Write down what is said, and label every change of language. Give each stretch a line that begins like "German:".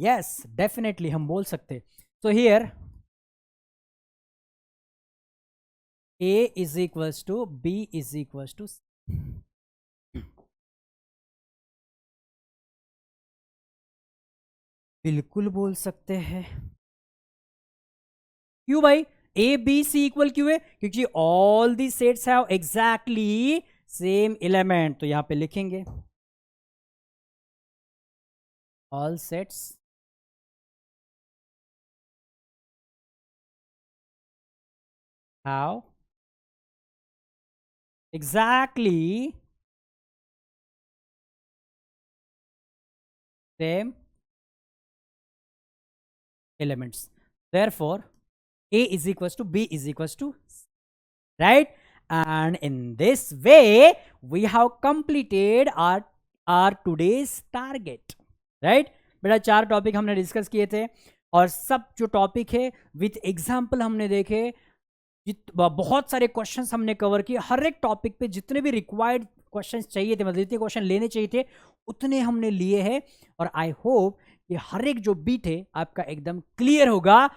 English: yes, definitely
Hindi: हम बोल सकते।
English: so here A is equals to B is equals to,
Hindi: बिल्कुल बोल सकते हैं। क्यों भाई
English: A B C equal
Hindi: क्यों है? क्योंकि
English: All the sets have exactly same element.
Hindi: तो यहां पे लिखेंगे
English: All sets have exactly same elements, therefore a is equals to b is equals to c, right? And in this way we have completed our today's target, right?
Hindi: बेटा 4 topic हमने discuss किए थे और सब जो टॉपिक है with example हमने देखे, बहुत सारे क्वेश्चंस हमने कवर किए। हर एक टॉपिक पे जितने भी रिक्वायर्ड क्वेश्चंस चाहिए थे, मतलब जितने क्वेश्चन लेने चाहिए थे उतने हमने लिए हैं। और
English: I hope
Hindi: कि हर एक जो बीट है आपका एकदम क्लियर होगा।